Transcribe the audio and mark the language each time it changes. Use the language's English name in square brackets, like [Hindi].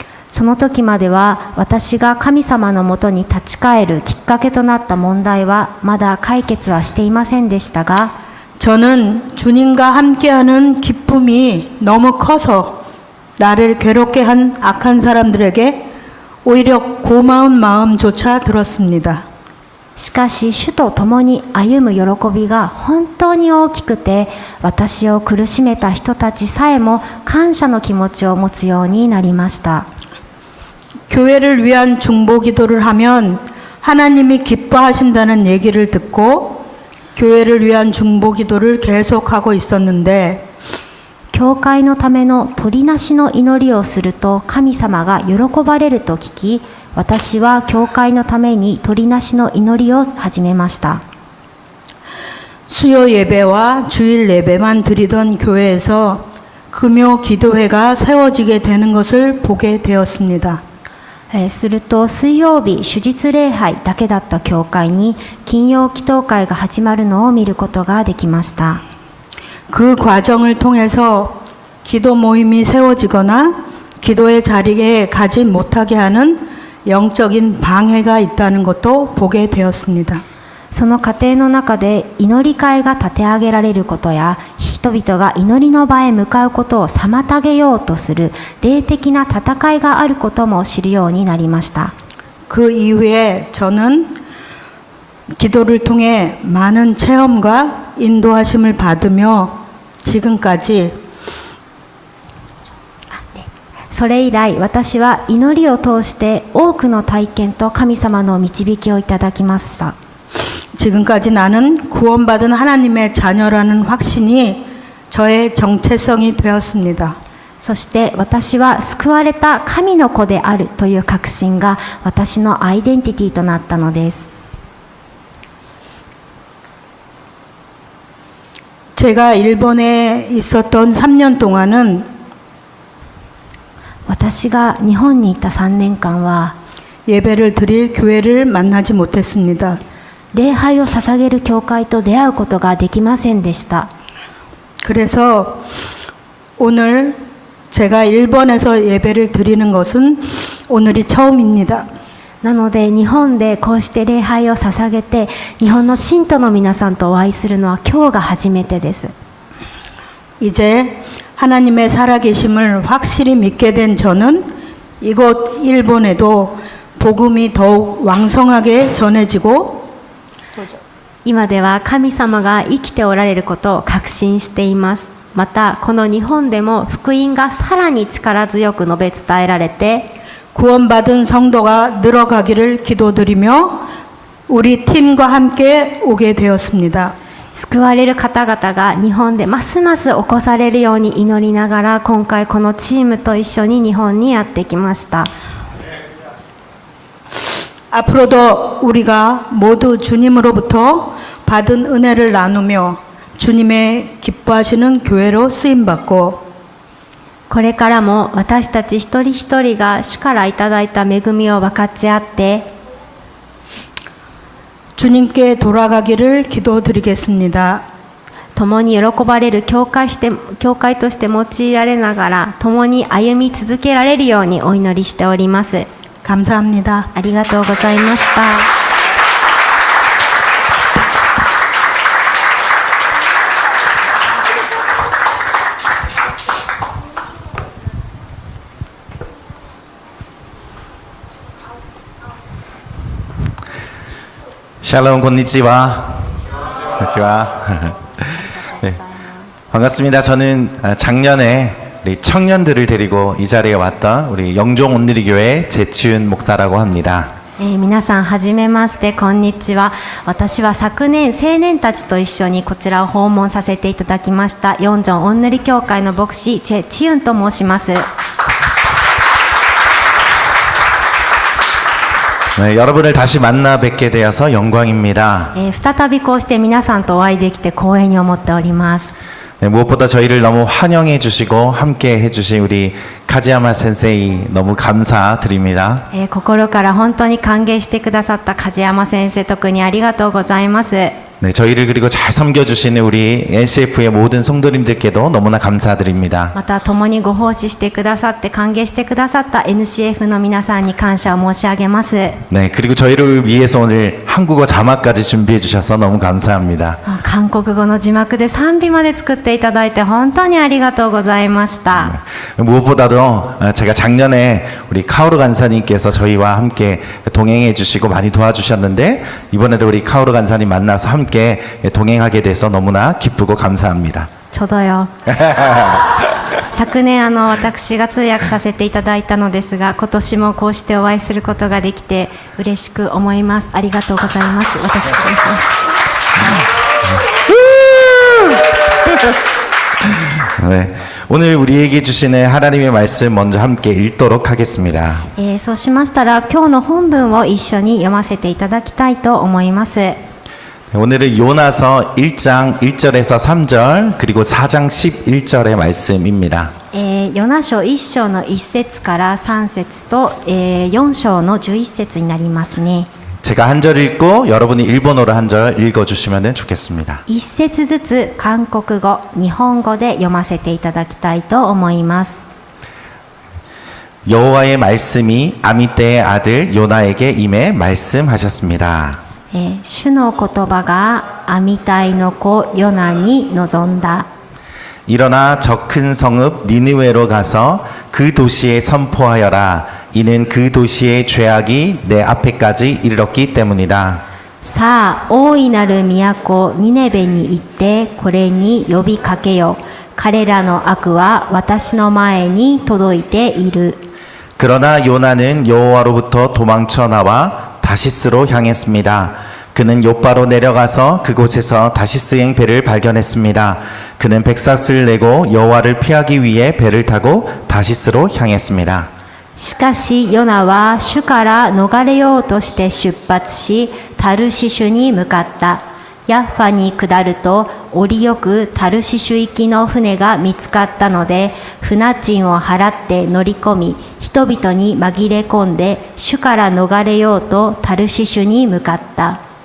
[Japanese] その時までは私が神様のもとに立ち返るきっかけとなった問題はまだ解決はしていませんでしたが、 [Korean] 저는 주님과 함께하는 기쁨이 너무 커서 나를 괴롭게 한 악한 사람들에게 오히려 고마운 마음조차 들었습니다. [Japanese] しかし主と共に歩む喜びが本当に大きくて、私を苦しめた人たちさえも感謝の気持ちを持つようになりました。 [Korean] 교회를 위한 중보 기도를 하면 하나님이 기뻐하신다는 얘기를 듣고 교회를 위한 중보 기도를 계속하고 있었는데 [Japanese] 教会のための取りなしの祈りをすると神様が喜ばれると聞き、私は教会のために取りなしの祈りを始めました。 [Korean] 수요 예배와 주일 예배만 드리던 교회에서 금요 기도회가 세워지게 되는 것을 보게 되었습니다. [Japanese] すると水曜日主日礼拝だけだった教会に金曜祈祷会が始まるのを見ることができました。 [Korean] 그 과정을 통해서 기도 모임이 세워지거나 기도의 자리에 가지 못하게 하는 영적인 방해가 있다는 것도 보게 되었습니다. [Japanese] その過程の中で祈り会が立て上げられることや、人々が祈りの場へ向かうことを妨げようとする霊的な戦いがあることも知るようになりました。 [Korean] 그 이후에 저는 기도를 통해 많은 체험과 인도하심을 받으며 지금까지 [Japanese] それ以来、私は祈りを通して多くの体験と神様の導きをいただきました。 [Korean] 지금까지 나는 구원받은 하나님의 자녀라는 확신이 저의 정체성이 되었습니다. [Japanese] そして私は救われた神の子であるという確信が私のアイデンティティとなったのです。 [Korean] 제가 일본에 있었던 3년 동안은 [Japanese] 私が日本にいた3年間は [Korean] 예배를 드릴 교회를 만나지 못했습니다. [Japanese] 礼拝を捧げる教会と出会うことができませんでした。 [Korean] 그래서 오늘 제가 일본에서 예배를 드리는 것은 오늘이 처음입니다. [Japanese] なので日本でこうして礼拝を捧げて日本の信徒の皆さんとお会いするのは今日が初めてです。 [Korean] 이제 하나님의 살아계심을 확실히 믿게 된 저는 이곳 일본에도 복음이 더욱 왕성하게 전해지고 [Japanese] 今では神様が生きておられることを確信しています。またこの日本でも福音がさらに力強く述べ伝えられて [Korean] 구원받은 성도가 늘어가기를 기도드리며 우리 팀과 함께 오게 되었습니다. [Japanese] 救われる方々が日本でますます起こされるように祈りながら、今回このチームと一緒に日本にやってきました。 [Korean] 앞으로도 우리가 모두 주님으로부터 받은 은혜를 나누며 주님의 기뻐하시는 교회로 쓰임받고 [Japanese] これからも私たち一人一人が主からいただいた恵みを分かち合って [Korean] 주님께 돌아가기를 기도드리겠습니다. [Japanese] 共に喜ばれる教会として用いられながら共に歩み続けられるようにお祈りしております。 [Korean] 감사합니다. [Japanese] ありがとうございました。 [Korean] 샬롬 [Japanese] 곤니치와. 곤니치와. [Korean] 네. 반갑습니다. 저는 작년에 우리 청년들을 데리고 이 자리에 왔던 우리 영종 온누리교회 재치윤 목사라고 합니다. [Japanese] 皆さんはじめまして、こんにちは。私は昨年青年たちと一緒にこちらを訪問させていただきました四条おんぬり教会の牧師チェ・チユンと申します。 [Korean] 네, 여러분을 다시 만나 뵙게 되어서 영광입니다. [Japanese] 再びこうして皆さんとお会いできて光栄に思っております。 [Korean] 네, 무엇보다 저희를 너무 환영해 주시고 함께 해 주신 우리 카지야마 센세이 너무 감사드립니다. [Japanese] 心から本当に歓迎してくださった梶山先生、特にありがとうございます。 [Korean] 네, 저희를 그리고 잘 섬겨주시는 우리 NCF의 모든 성도님들께도 너무나 감사드립니다. [Japanese] また共にご奉仕してくださって歓迎してくださった NCF の皆さんに感謝を申し上げます。 [Korean] 네, 그리고 저희를 위해서 오늘 한국어 자막까지 준비해 주셔서 너무 감사합니다. [Japanese] 韓国語の字幕で賛美まで作っていただいて本当にありがとうございました。 [Korean] 무엇보다도 제가 작년에 우리 카오루 간사님께서 저희와 함께 동행해 주시고 많이 도와주셨는데 이번에도 우리 카오루 간사님 만나서 함께 동행하게 돼서 너무나 기쁘고 감사합니다. [Japanese] ちょうどよ。昨年私が通訳させていただいたのですが、今年もこうしてお会いすることができて嬉しく思います。ありがとうございます。私です。 [Korean] 네, 오늘 우리에게 주시는 하나님의 말씀 먼저 함께 읽도록 하겠습니다. [Japanese] そうしましたら今日の本文を一緒に読ませていただきたいと思います。 [Korean] 오늘은 요나서 1장 1절에서 3절 그리고 4장 11절의 말씀입니다. [Japanese] ヨナ書1章の1節から3節と、4章の11節になりますね。 [Korean] 제가 한 절 읽고 여러분이 일본어로 한 절 읽어주시면 좋겠습니다. [Japanese] 1節ずつ韓国語、日本語で読ませていただきたいと思います。 [Korean] 여호와의 말씀이 아미떼의 아들 요나에게 임해 말씀하셨습니다. [Japanese] 主の言葉がアミタイの子ヨナに臨んだ。 [Korean] 일어나 저 큰 성읍 니느웨로 가서 그 도시에 선포하여라. 이는 그 도시의 죄악이 내 앞에까지 이르렀기 때문이다. [Japanese] さあ大いなる都ニネベに行ってこれに呼びかけよ。彼らの悪は私の前に届いている。 [Korean] 그러나 요나는 여호와로부터 도망쳐 나와 다시스로 향했습니다. 그는 요바로 내려가서 그곳에서 다시스행 배를 발견했습니다. 그는 백삭을 내고 여호와를 피하기 위해 배를 타고 다시스로 향했습니다. [Japanese] しかしヨナは主から逃れようとして出発しタルシシュに向かった。ヤッファに下ると折よくタルシシュ行きの船が見つかったので船賃を払って乗り込み人々に紛れ込んで主から逃れようとタルシシュに向かった。